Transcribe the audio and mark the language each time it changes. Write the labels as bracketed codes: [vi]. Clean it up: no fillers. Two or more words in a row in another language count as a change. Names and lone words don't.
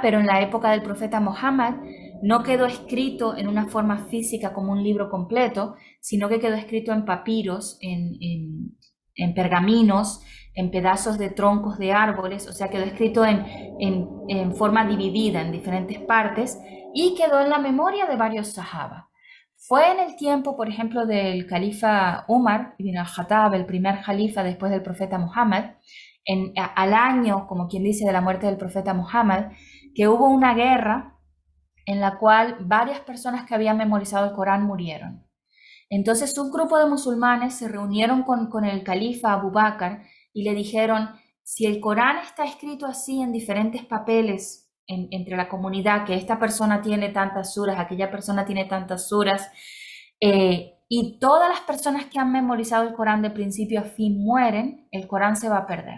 [es] Pero en la época del profeta Muhammad no quedó escrito en una forma física como un libro completo, sino que quedó escrito en papiros, en pergaminos, en pedazos de troncos de árboles, o sea, quedó escrito en forma dividida en diferentes partes y quedó en la memoria de varios sahaba. Fue en el tiempo, por ejemplo, del califa Umar ibn al-Khattab, el primer califa después del profeta Muhammad, al año, como quien dice, de la muerte del profeta Muhammad, que hubo una guerra en la cual varias personas que habían memorizado el Corán murieron. Entonces un grupo de musulmanes se reunieron con el califa Abu Bakr y le dijeron, si el Corán está escrito así en diferentes papeles entre la comunidad, que esta persona tiene tantas suras, aquella persona tiene tantas suras, y todas las personas que han memorizado el Corán de principio a fin mueren, el Corán se va a perder.